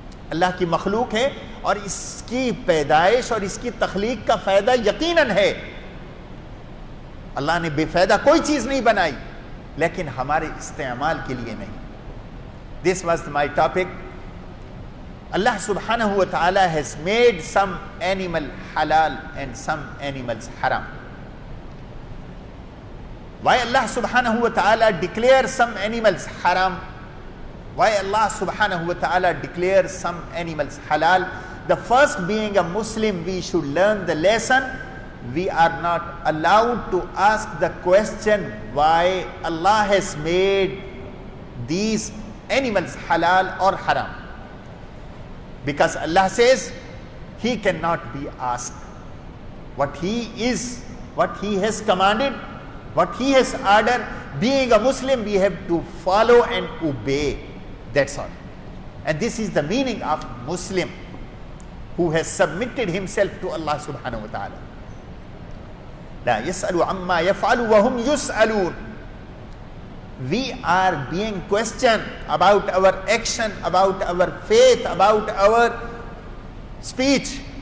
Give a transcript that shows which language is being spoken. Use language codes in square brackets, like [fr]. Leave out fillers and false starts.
[ur] اللہ کی مخلوق ہے، اور اس کی پیدائش اور اس کی تخلیق کا فائدہ یقیناً ہے۔ اللہ نے بے فائدہ کوئی چیز نہیں بنائی، لیکن ہمارے استعمال کے لیے نہیں۔ This was my topic. [en] Allah subhanahu wa ta'ala has made some animal halal and some animals haram. Why Allah subhanahu wa ta'ala declares some animals haram? Why Allah subhanahu wa ta'ala declares some animals halal? The first, being a Muslim, we should learn the lesson. We are not allowed to ask the question why Allah has made these animals halal or haram, because Allah says He cannot be asked. What He is, what He has commanded, what He has ordered, being a Muslim we have to follow and obey. That's all. And this is the meaning of Muslim, who has submitted himself to Allah subhanahu wa ta'ala. [ar] لا يسأل عما يفعل وهم يسألون. [en] We are being questioned about our action, about our faith, about our speech.